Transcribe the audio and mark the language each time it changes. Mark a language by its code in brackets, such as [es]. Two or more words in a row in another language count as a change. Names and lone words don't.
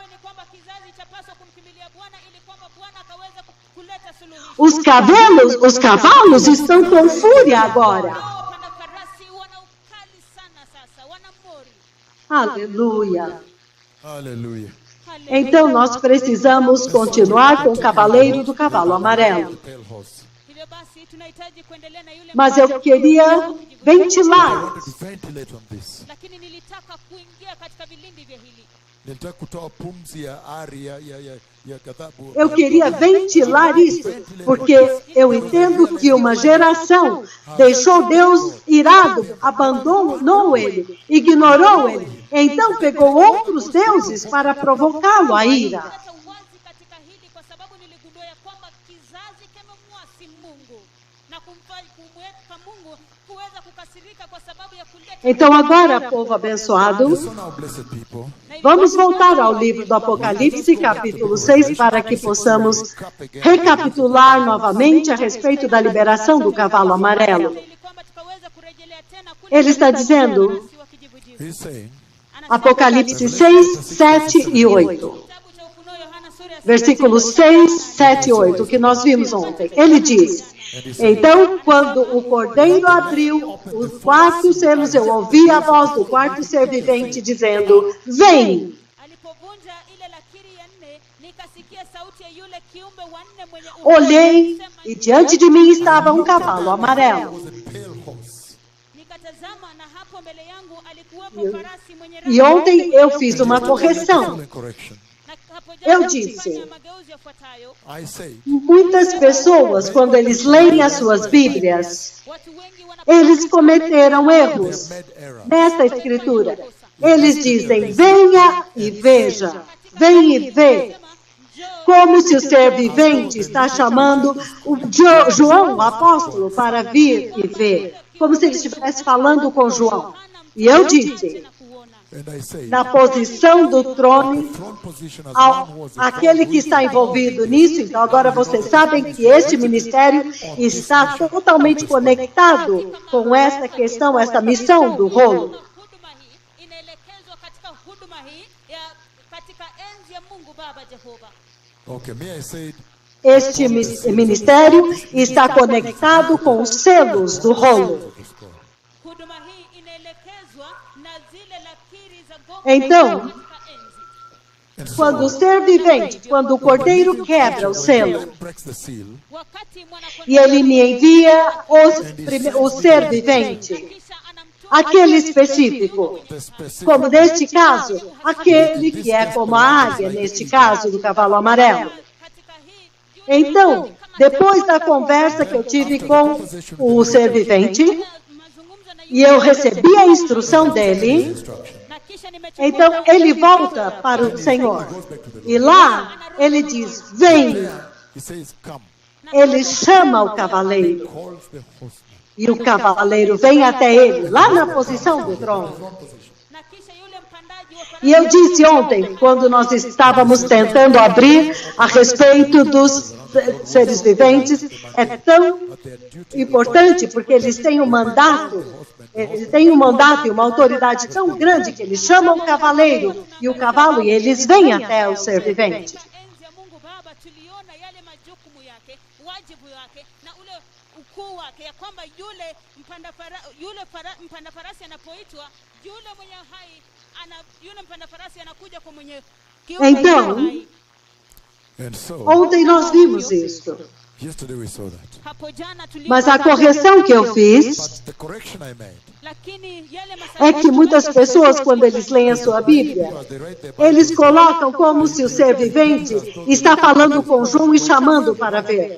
[pt] Os cavalos estão com fúria agora. Aleluia. Aleluia. Então nós precisamos continuar com o cavaleiro do cavalo amarelo. [sw] Hivyo basi tunahitaji kuendelea na yule [pt] Mas eu queria I ventilar. [en] wanted to ventilate on this. [sw] lakini nilitaka kuingia katika vilindi vya hili. Nilitaka kutoa pumzi ya ari ya ghadhabu. [pt] Eu queria ventilar isso, porque eu entendo que uma geração deixou Deus irado, abandonou ele, ignorou ele, então pegou outros deuses para provocá-lo a ira. [sw] Nileta uwazi katika hili kwa sababu niligundua ya kwamba kizazi kimemwasi Mungu na kumweka Mungu kuweza kukasirika kwa sababu ya kuleta. [pt] Então agora, povo abençoado, [en] So now, blessed people, [pt] vamos voltar ao livro do Apocalipse, capítulo 6, para que possamos recapitular novamente a respeito da liberação do cavalo amarelo. [sw] Ili kwamba tukaweza kurejelea tena kule. [pt] Ele está dizendo, [sw] Basi wa kijivu jivu. [en] he's saying, [pt] Apocalipse 6, 7 e 8. [sw] Kitabu cha Ufunuo Yohana sura ya [pt] Versículos 6, 7 e 8, que nós vimos ontem. Ele diz: Então, quando o cordeiro abriu os 4 selos, eu ouvi a voz do quarto ser vivente dizendo: Vem! [sw] alipovunja ile lakiri ya nne, nikasikia sauti ya yule kiumbe wa nne mwenye [pt] Olhei e diante de mim estava um cavalo amarelo. [en] was a pale horse. [sw] nikatazama, na hapo mbele yangu alikuwepo farasi mwenye [pt] E ontem eu fiz uma correção. [en] Excellent correction. [sw] na hapo [pt] eu [sw] jana [pt] disse. [sw] nilifanya mageuzi yafuatayo. [en] I say, [pt] Muitas pessoas, quando eles leem as suas Bíblias, [sw] Watu wengi [pt] eles cometeram [en] they [pt] erros [en] have made error. [pt] nesta escritura. Eles dizem: venha e veja, vem e vê. Como se o ser vivente está chamando o João, o apóstolo, para vir e ver. Como se ele estivesse falando com João. E eu disse, [en] And I say, [pt] na posição do trono, [en] throne position as one who was a [pt] aquele que está envolvido nisso, então agora vocês sabem que este ministério está totalmente conectado com esta questão, esta missão do rolo. [sw] huduma hii inaelekezwa katika huduma hii katika enzi ya Mungu Baba Jehova. [en] Okay, me I said, [pt] Este ministério está conectado com os selos do rolo. [sw] Huduma hii inaelekezwa na zile lakiri za gongo [pt] Então, [sw] katika enzi. [en] and so [pt] quando o ser vivente, quando o cordeiro quebra o selo, [en] breaks the seal, [sw] Wakati mwana-kondoo [pt] e ele me envia o ser vivente, [sw] kisha anamtuma [pt] aquele específico, [en] the specific [pt] como neste caso, aquele que é como a águia, neste caso, do cavalo amarelo. [sw] katika hii [pt] Então, depois da conversa que eu tive com o ser vivente, [sw] mazungumzo na [pt] e eu recebi a instrução dele, instruction. [sw] na kisha nimechukua [pt] então ele volta para o Senhor. E lá, ele diz, vem. [en] He says, come, [pt] Ele chama o cavaleiro. [en] calls the horseman. [pt] E o cavaleiro vem até ele, lá na posição do trono. [sw] na kisha yule mpandaji wa [pt] E eu disse ontem, quando nós estávamos tentando abrir a respeito dos seres viventes, é tão importante porque eles têm um mandato, e uma autoridade tão grande que eles chamam o cavaleiro e o cavalo e eles vêm até o ser vivente. [sw] katika enzi ya Mungu Baba tuliona yale majukumu yake, wajibu wake na ule ukuu wake, ya kwamba yule mpanda farasi anapoitwa, yule mwenye hai yule mpanda farasi anakuja kwa mwenye kiumbe [pt] Então, [sw] mwenye hai. [en] And so, [pt] Ontem nós vimos isso. [en] yesterday we saw that. [sw] Hapo jana [pt] Mas a correção que eu fiz [en] But the correction I made, [sw] lakini yale [pt] é que muitas pessoas, quando eles leem a sua Bíblia, [en] because they write their Bible, [pt] eles colocam como se o ser vivente está falando com João e chamando para ver.